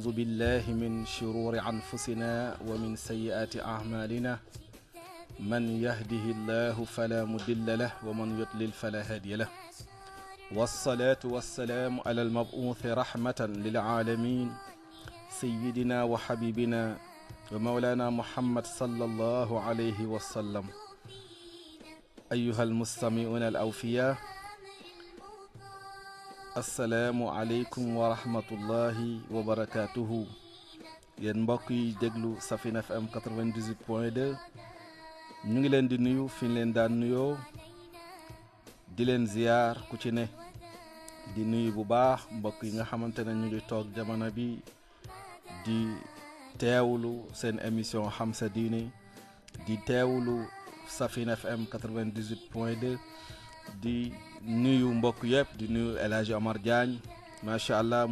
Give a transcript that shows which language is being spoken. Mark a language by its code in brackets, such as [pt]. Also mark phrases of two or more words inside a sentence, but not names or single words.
[ar] بالله من شرور أنفسنا ومن سيئات أعمالنا من يهده الله فلا مضل له ومن يضلل فلا هادي له والصلاة والسلام على المبعوث رحمة للعالمين سيدنا وحبيبنا ومولانا محمد صلى الله عليه وسلم أيها المستمعون الأوفياء السلام عليكم ورحمة الله وبركاته [wo] yéen mbokk yi déglu Safina FM 98.2 ñu ngi leen di nuyu fi ñu leen daan nuyoo di leen ziyaar ku ci ne di nuyu bu baax mbokk yi nga xamante ne ñu ngi toog jamono bi di teewlu seen émission xam sa diine di teewlu Safina FM 98.2 di nuyu mbokk yëpp di nuyu El Hadji Omar Diagne [ar] ما شاء الله